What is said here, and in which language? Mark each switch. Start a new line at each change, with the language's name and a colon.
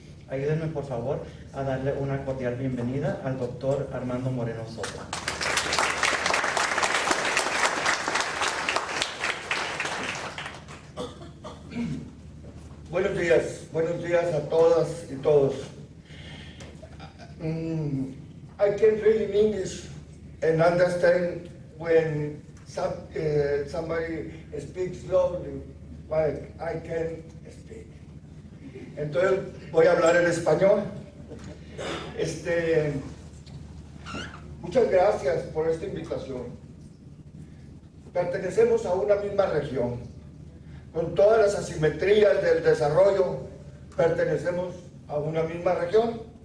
Spanish: Ayúdenme, por favor, a darle una cordial bienvenida al doctor Armando Moreno Soto. Buenos días a todas y todos.
English: I can't read in English and understand when somebody speaks slowly, like I can speak.
Spanish: Entonces voy a hablar en español. Muchas gracias por esta invitación. Pertenecemos a una misma región. Con todas las asimetrías del desarrollo, pertenecemos a una misma región.